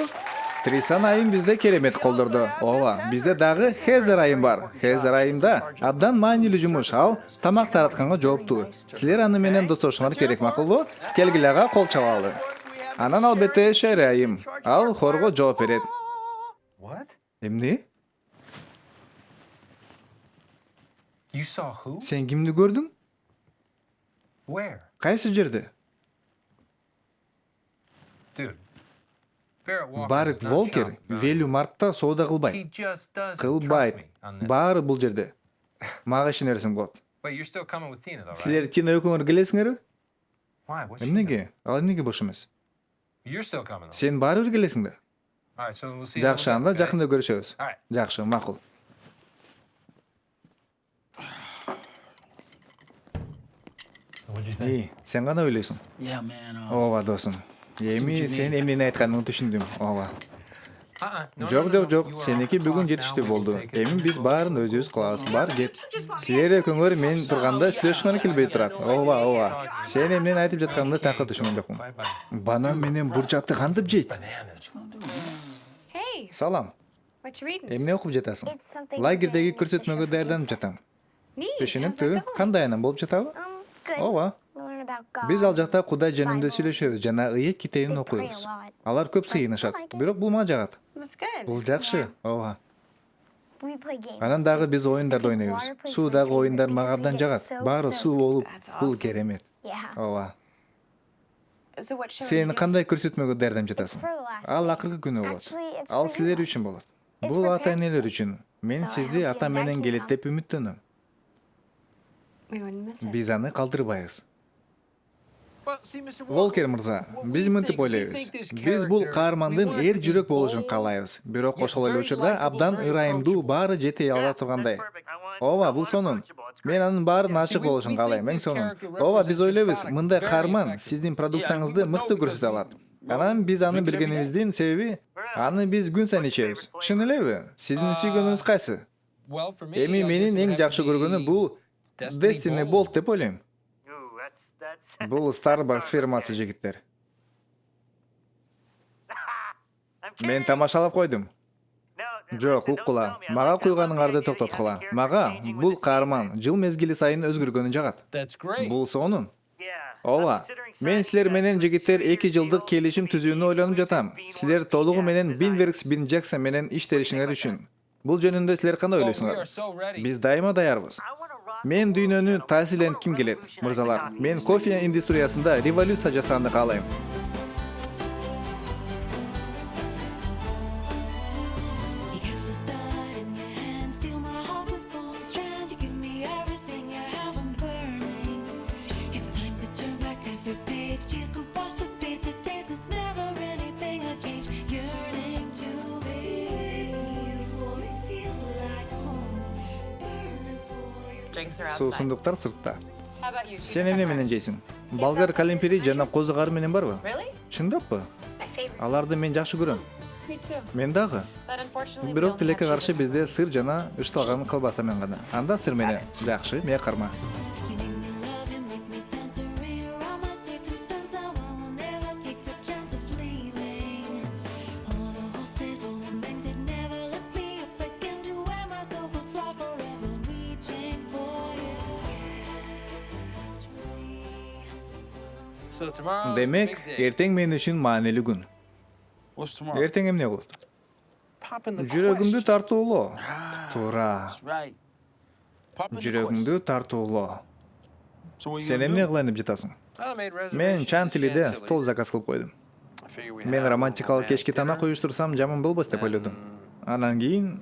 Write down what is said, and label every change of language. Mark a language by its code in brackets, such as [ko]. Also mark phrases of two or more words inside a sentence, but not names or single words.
[ky] Трисан айым бизде керемет колдорду. Ооба, бизде дагы Хезер айым бар. Хезер айымда абдан маанилүү жумуш. Ал тамак таратканга жооптуу. Силер аны менен достошуңар керек, макулбу? Келгиле ага кол чабалы. Анан албетте Шери айым. Ал хорго жооп берет. [en] What? [ky] Эмне? [en] You saw who? [ky] Сен кимди көрдүң? [en] Where? [ky] Кайсы жерде? [en] Dude, Barrett Walker [ky] Барретт [en] does not [ky] Волкер [en] shop, John. [ky] Велюмартта соода [en] He [ky] кылбайт. [en] just doesn't trust [ky] Кылбайт. [en] me on this. [ky] Баары бул жерде. Мага ишенерсиң болот. [en] Wait, you're still coming with Tina, though, right? [ky] Силер Тина экөөңөр келесиңерби? [en] Why? What's she [ky] Эмнеге? Ал эмнеге бош эмес? [en] doing? You're still coming, though. [ky] Сен баары бир келесиң да. [en] All right, so we'll see. [ky] Жакшы, анда [en] okay? [ky] жакында көрүшөбүз. [en] All right. [ky] Жакшы, макул. [en] What'd you think? [ky] Эй, сен кандай ойлойсуң? [en] Yeah, man. [ky] Ооба, досум. Эми сен эмнени айтканыңды түшүндүм. Ооба. [en] No, [ky] Жок, [en] no, no, [ky] жок, [en] no. [ky] жок. [en] You are [ky] Сеники [en] off the [ky] бүгүн [en] clock [ky] жетиштүү [en] now. We [ky] болду. [en] will take it. [ky] Эми биз баарын өзүбүз кылабыз. Бар, кет. Силер экөөңөр мен турганда сүйлөшкөнгө келбей турат. Ооба, ооба. Сен эмнени айтып жатканыңды такыр түшүнгөн жокмун. [en] Bye-bye. [ky] Банан менен бурчакты кантип жейт? [en] Bananas. Hey, [ky] Салам. [en] what you reading? [ky] Эмне окуп жатасың? Лагердеги көрсөтмөгө даярданып жатам. [en] Neat. [ky] Түшүнүктүү. Кандай анан болуп жатабы? [en] Good. [ky] Ооба. [en] Learn about God. [ky] Биз ал жакта Кудай жөнүндө сүйлөшөбүз жана ыйык китебин окуйбуз. Алар көп сыйынышат. Бирок бул мага жагат. [en] That's good. [ky] Бул жакшы. Ооба. [en] We play games. [ky] Анан дагы биз оюндарды ойнойбуз. Суудагы оюндар мага абдан жагат. Баары суу болуп, бул керемет. [en] Yeah. [ky] Ооба. [en] So what show are you [ky] Сен [en] doing? [ky] кандай көрсөтмөгө даярданып жатасың? [en] for the last [ky] Ал [en] day. [ky] акыркы күнү болот. [en] Actually, it's [ky] Ал [en] for [ky] силер [en] you. [ky] үчүн болот. [en] It's [ky] Бул [en] for [ky] ата энелер [en] parents. [ky] үчүн. Мен [en] So I [ky] сизди [en] hope [ky] ата [en] your dad [ky] менен [en] can [ky] келет [en] come. [ky] деп үмүттөнөм. [en] We wouldn't miss it. [ky] Биз аны калтырбайбыз. [en] Well, see, Mr. Walker, [ky] Волкер мырза, биз мынтип ойлойбуз. Биз бул каармандын эр жүрөк болушун каалайбыз. Бирок ошол эле учурда абдан ырайымдуу, баары жетей ала тургандай. Ооба, бул сонун. Мен анын баарын ачык болушун каалайм, эң сонун. Ооба, биз ойлойбуз, мындай каарман сиздин продукцияңызды мыкты көрсөтө алат. Анан биз аны билгенибиздин себеби, аны биз күн сайын ичебиз. Чын элеби? Сиздин сүйгөнүңүз кайсы? [en] well, for me, [ky] Эми [en] I guess [ky] менин [en] it would [ky] эң [en] have to [ky] жакшы көргөнү [en] be [ky] бул Destiny Bolt деп ойлойм. [en] Ooh, that's [ky] Бул Starbucks фирмасы жигиттер. Мен тамашалап койдум. Жок, уккула. Мага куйганыңарды токтоткула. Мага бул каарман жыл мезгили сайын өзгөргөнү жагат. [en] That's great. [ky] Бул сонун. Ооба. Мен силер менен жигиттер 2 жылдык келишим түзүүнү ойлонуп жатам. Силер толугу менен Binworks Bin Jackson менен иштешиңер үчүн. Бул жөнүндө силер кандай [en] Oh, we are [ky] ойлойсуңар? [en] so ready. [ky] Биз дайыма даярбыз. Мен дүйнөнү таасирленитким келет, мырзалар. Мен кофе индустриясында революция жасаганды каалайм. [en] You catch the stud in your hand, steal my heart with golden strands. You give me everything you have, I'm burning. If time could turn back every page, tears could wash the bitter taste. There's never anything I change. Yearning to be with you, for it feels like home. Burning for you. Drinks are outside. [ky] Суусундуктар сыртта. [en] How about you? [ky] Сен эмне менен жейсиң? Болгар калемпири жана козу кары менен барбы? [en] Really? [ky] Чындаппы? [en] It's my favorite. [ky] Аларды мен жакшы көрөм. [en] Me too. [ky] Мен дагы. [en] But unfortunately, we [ky] Бирок [en] only [ky] тилекке [en] have [ky] каршы [en] cheese and [ky] бизде сыр жана ычталган кылбаса мен гана. Анда сыр менен. Жакшы, мээ карма. [en] You make me love, you make me dance, rearrange my circumstance. I will never take the chance of leaving. All the horses, all the men could never lift me up again to where my soul could fly forever, reaching for you. Catch me. So tomorrow [ky] Демек, эртең мен үчүн маанилүү күн. [en] What's tomorrow? [ky] Эртең эмне болот? [en] Pop in the [ky] Жүрөгүмдү [en] question. [ky] тартуулоо. Туура. [en] That's right. Pop in the [ky] Жүрөгүмдү тартуулоо. [en] question. So what you [ky] Сен [en] gonna [ky] эмне [en] do? [ky] кылайын деп жатасың? [en] I made [ky] Мен [en] reservations [ky] чан [en] at [ky] тилиде [en] Chantilly. [ky] стол заказ кылып койдум. [en] I figure we [ky] Мен [en] have a [ky] романтикалык [en] romantic [ky] кечки тамак [en] dinner. [ky] уюштурсам жаман болбос деп ойлодум. Анан кийин